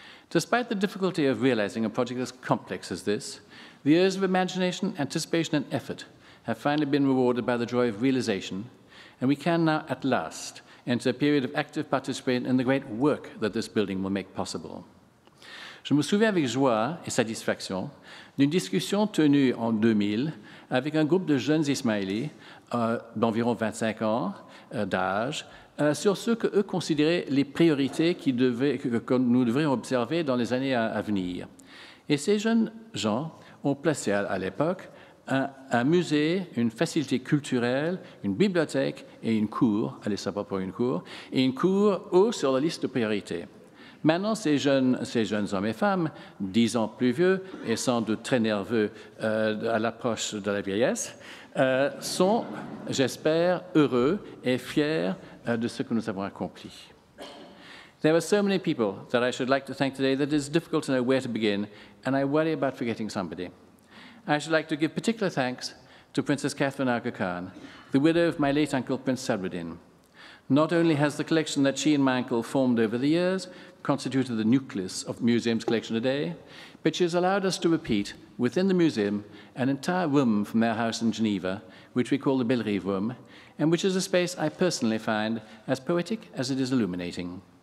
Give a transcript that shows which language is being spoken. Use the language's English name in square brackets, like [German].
[English] Despite the difficulty of realizing a project as complex as this, the years of imagination, anticipation, and effort have finally been rewarded by the joy of realization, and we can now, at last, enter a period of active participation in the great work that this building will make possible. [French] Je me souviens avec joie et satisfaction d'une discussion tenue en 2000 avec un groupe de jeunes Ismaili d'environ 25 ans d'âge sur ce qu'eux considéraient les priorités que nous devrions observer dans les années à venir. Et ces jeunes gens ont placé à l'époque un musée, une facilité culturelle, une bibliothèque et une cour, allez savoir pour une cour, et une cour haut sur la liste de priorités. Maintenant, ces jeunes hommes et femmes, 10 ans plus vieux et sans doute très nerveux à l'approche de la vieillesse, sont, j'espère, heureux et fiers de ce que nous avons accompli. [English] There are so many people that I should like to thank today that it is difficult to know where to begin, and I worry about forgetting somebody. I should like to give particular thanks to Princess Catherine Aga Khan, the widow of my late uncle Prince Sadruddin. Not only has the collection that she and my uncle formed over the years constituted the nucleus of the museum's collection today, but she has allowed us to repeat within the museum an entire room from their house in Geneva, which we call the Bellerive Room, and which is a space I personally find as poetic as it is illuminating.